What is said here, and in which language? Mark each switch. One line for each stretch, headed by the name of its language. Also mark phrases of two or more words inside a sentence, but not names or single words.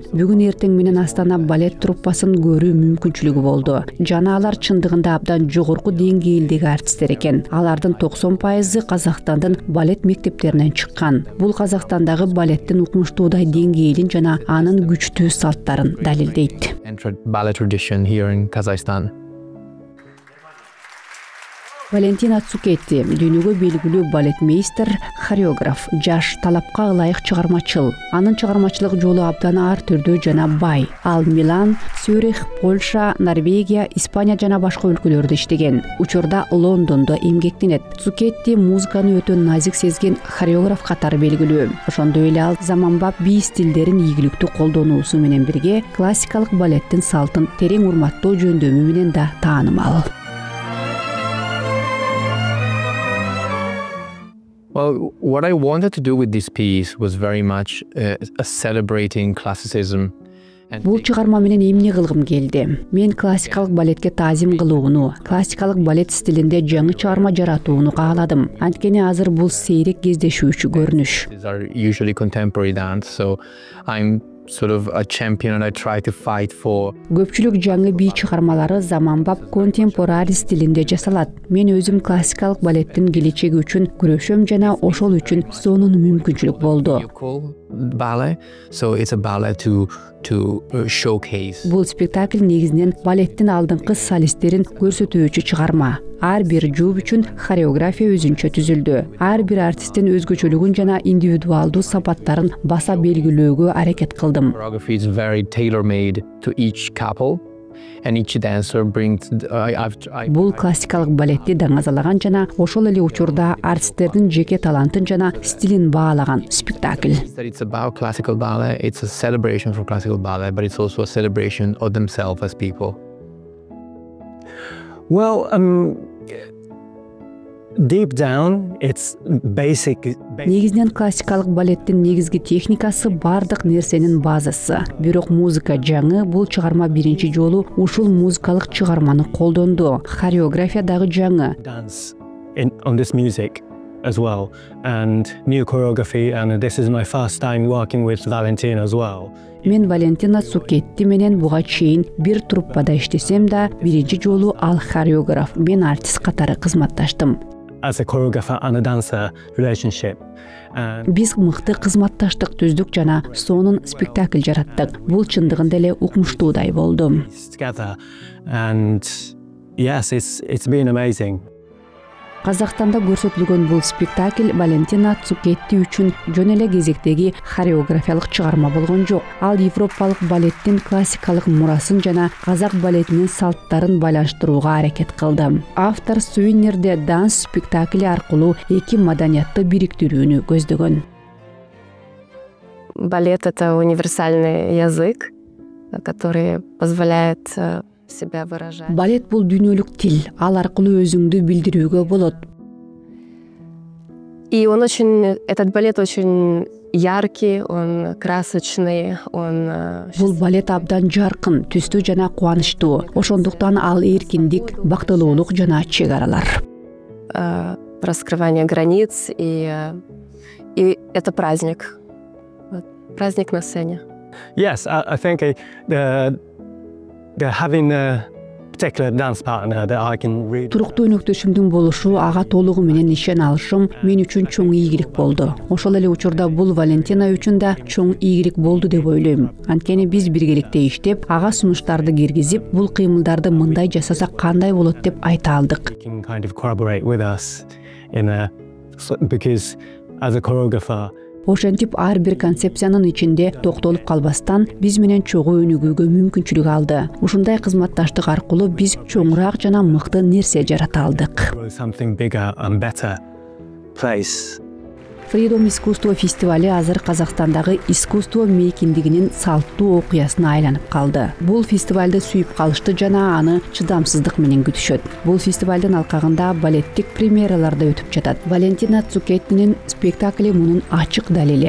Kyrgyz: Бүгүн эртең менен Астана балет труппасын көрүү мүмкүнчүлүгү болду. Жана алар чындыгында абдан жогорку деңгээлдеги артисттер экен. Алардын 90% Казакстандын балет мектептеринен чыккан. Бул Казакстандагы балеттин укмуштуудай деңгээлин жана анын күчтүү салттарын далилдейт.
English: entered ballet tradition here in Kazakhstan.
Kyrgyz: Валентина Цукетти дүйнөгө белгилүү балетмейстер, хореограф, жаш, талапка ылайык чыгармачыл. Анын чыгармачылык жолу абдан ар түрдүү жана бай. Ал Милан, Цюрих, Польша, Норвегия, Испания жана башка өлкөлөрдө иштеген. Учурда Лондондо эмгектенет. Цукетти музыканы өтө назик сезген хореограф катары белгилүү. Ошондой эле ал заманбап бий стилдерин ийгиликтүү колдонуусу менен бирге классикалык балеттин салтын терең урматтоо жөндөмү менен да таанымал.
English: Well, what I wanted to do with this piece was very much a celebrating classicism.
Kyrgyz: Бул чыгарма менен эмне кылгым келди? Мен классикалык балетке таазим кылууну, классикалык балет стилинде жаңы чыгарма жаратууну кааладым. Анткени азыр бул сейрек кездешүүчү көрүнүш.
English: These are usually contemporary dance, so I'm sort of a champion and I try to fight for.
Kyrgyz: Көпчүлүк жаңы бий чыгармалары заманбап контемпорари стилинде жасалат. Мен өзүм классикалык балеттин келечеги үчүн күрөшөм жана ошол үчүн сонун мүмкүнчүлүк болду.
English: Ballet, so it's a ballet to showcase.
Kyrgyz: Бул спектакль негизинен балеттин алдыңкы солисттерин көрсөтүүчү чыгарма. Ар бир жууп үчүн хореография өзүнчө түзүлдү. Ар бир артисттин өзгөчөлүгүн жана индивидуалдуу сапаттарын баса белгилөөгө аракет кылдым.
English: Choreography is very tailor-made to each couple. And each dancer brings.
Kyrgyz: Бул классикалык балетти даңазалаган жана ошол эле учурда артисттердин жеке талантын жана стилин баалаган спектакль.
English: It's about classical ballet. It's a celebration for classical ballet, but it's also a celebration of themselves as people. Well, deep down, it's basic.
Kyrgyz: Негизинен классикалык балеттин негизги техникасы бардык нерсенин базасы. Бирок музыка жаңы, бул чыгарма биринчи жолу ушул музыкалык чыгарманы колдонду. Хореография дагы жаңы.
English: Dance on this music as well, and new choreography, and this is my first time working with Valentina as well.
Kyrgyz: Мен Валентина Цукетти менен буга чейин бир труппада иштесем да, биринчи жолу ал хореограф, мен артист катары кызматташтым.
English: As a choreographer and a dancer relationship.
Kyrgyz: Биз мыкты кызматташтык түздүк жана сонун спектакль жараттык. Бул чындыгында эле укмуштуудай болду.
English: Together, and yes, it's been amazing.
Kyrgyz: Казакстанда көрсөтүлгөн бул спектакль Валентина Цукетти үчүн жөн эле кезектеги хореографиялык чыгарма болгон жок. Ал европалык балеттин классикалык мурасын жана казак балетинин салттарын байланыштырууга аракет кылды. Автор сувенирде данс спектакли аркылуу эки маданиятты бириктирүүнү көздөгөн.
Russian: Балет — это универсальный язык, который позволяет себя выражать.
Kyrgyz: Балет бул дүйнөлүк тил, ал аркылуу өзүңдү билдирүүгө болот.
Russian: И этот балет очень яркий, он красочный, он.
Kyrgyz: Бул балет абдан жаркын, түстүү жана кубанычтуу. Ошондуктан ал эркиндик, бактылуулук жана чек аралар.
Russian: Раскрывание границ и это праздник. Праздник на сцене.
English: Yes, I think having a particular dance partner that I can really.
Kyrgyz: Туруктуу өнөктөшүмдүн болушу, ага толугу менен ишен алышым мен үчүн чоң ийгилик болду. Ошол эле учурда бул Валентина үчүн да чоң ийгилик болду деп ойлойм. Анткени биз биргеликте иштеп, ага сунуштарды киргизип, бул кыймылдарды мындай жасасак кандай болот деп айта алдык.
English: Kind of collaborate with us because as a choreographer.
Kyrgyz: Ошентип ар бир концепциянын ичинде токтолуп калбастан биз менен чогуу өнүгүүгө мүмкүнчүлүк алды. Ушундай кызматташтык аркылуу биз чоңураак жана мыкты нерсе жарата алдык.
English: Something bigger and better place.
Kyrgyz: Freedom искусство фестивали азыр Казакстандагы искусство мейкиндигинин салттуу окуясына айланып калды. Бул фестивалды сүйүп калышты жана аны чыдамсыздык менен күтүшөт. Бул фестивалдын алкагында балеттик премьералар да өтүп жатат. Валентина Цукеттинин спектакли мунун ачык далили.